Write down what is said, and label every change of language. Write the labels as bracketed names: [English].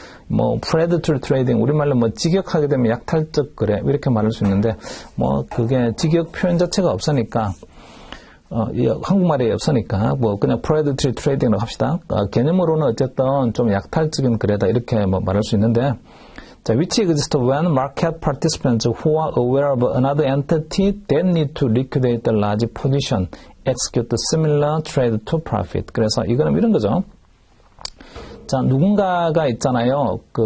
[Korean] 뭐 predatory trading 우리말로 뭐 직역하게 되면 약탈적 거래 이렇게 말할 수 있는데 뭐 그게 직역 표현 자체가 없으니까 한국말이 없으니까 뭐 그냥 predatory trading으로 합시다. 개념으로는 어쨌든 좀 약탈적인 거래다 이렇게 뭐 말할 수 있는데 자, [English] which exists when market participants who are aware of another entity that need to liquidate the large position execute similar trade to profit. [Korean] 그래서 이거는 이런 거죠. 자, 누군가가 있잖아요.